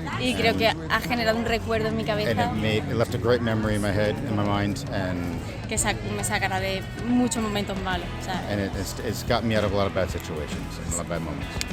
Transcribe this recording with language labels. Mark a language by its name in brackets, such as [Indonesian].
[Spanish] Y creo que ha generado un recuerdo en mi cabeza. [English] And it left a great memory in my head, in my mind, and [Spanish] que me sacará de muchos momentos malos. [English] And it's got me out of a lot of bad situations and a lot of bad moments.